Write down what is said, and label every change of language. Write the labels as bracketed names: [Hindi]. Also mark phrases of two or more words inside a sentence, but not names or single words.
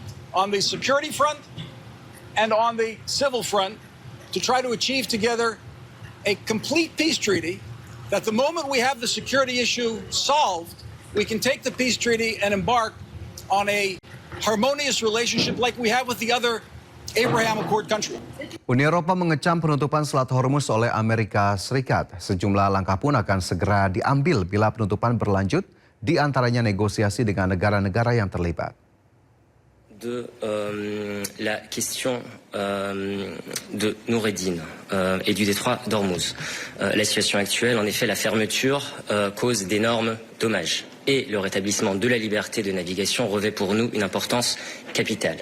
[English] On the security front and on the civil front to try to achieve together a complete peace treaty that the moment we have the security issue solved, we can take the peace treaty and embark on a harmonious relationship like we have with the other Abraham Accord countries. [Indonesian] Uni Eropa mengecam penutupan Selat Hormuz oleh Amerika Serikat. Sejumlah langkah pun akan segera diambil bila penutupan berlanjut, di antaranya negosiasi dengan negara-negara yang terlibat. [French] De la question de Noureddin et du détroit d'Ormuz. La situation actuelle, en effet, la fermeture cause d'énormes dommages et le rétablissement de la liberté de navigation revêt pour nous une importance capitale.